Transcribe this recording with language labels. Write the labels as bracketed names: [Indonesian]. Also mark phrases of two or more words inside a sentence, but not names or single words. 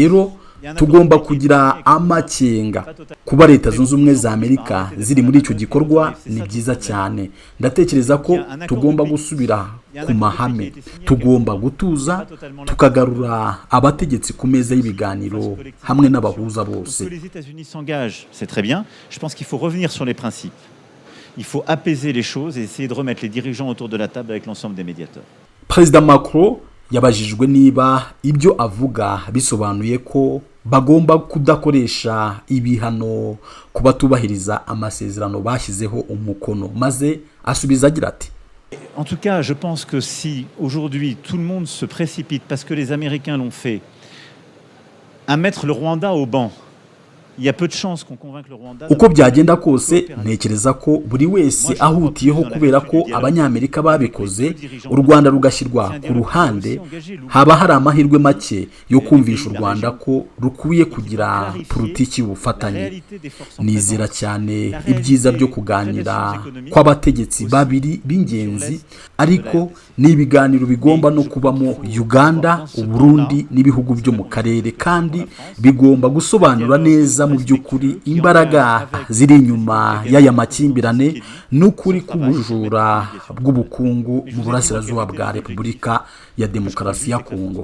[Kinyarwanda] Rero tugomba kugira amakenga. Kuba leta zunze ubumwe za Amerika ziri muri icyo gikorwa ni byiza cyane. Ndatekereza ko tugomba gusubira ku mahame, tugomba gutuza tukagarura abategetsi ku meza y'ibiganiro hamwe n'abahuza bose. [French] C'est très bien. Je pense qu'il faut revenir sur les principes. Il faut apaiser les choses et essayer de remettre les dirigeants autour de la table avec l'ensemble des médiateurs. [Kinyarwanda] Perezida Macron yabajijwe niba ibyo avuga bisobanuye ko bagomba kudakoresha ibihano ku batubahiriza amasezerano bashyizeho umukono, maze asubiza agira ati: [French] En tout cas, je pense que si aujourd'hui tout le monde se précipite parce que les Américains l'ont fait à mettre le Rwanda au banc, il y a peu de chances qu'on convainque le Rwanda. [Kinyarwanda] Uko byagenda kose ntekereza ko buri wese ahutiyeho kubera ko abanyamerika babikoze u Rwanda rugashyirwa ku ruhande, haba hari amahirwe make yo kumvisha u Rwanda ko rukwiye kugira politiki y'ubufatanye. Nizera cyane ibyiza byo kuganira kw'abategetsi babiri b'ingenzi, ariko ni ibiganiro bigomba no kubamo Uganda, Burundi n'ibihugu byo mu karere, kandi bigomba gusobanura neza mu by'ukuri imbaraga ziri inyuma y'aya makimbirane n'ukuri k'ubujura bw'ubukungu mu burasirazuba bwa Repubulika ya Demokarasi ya Kongo.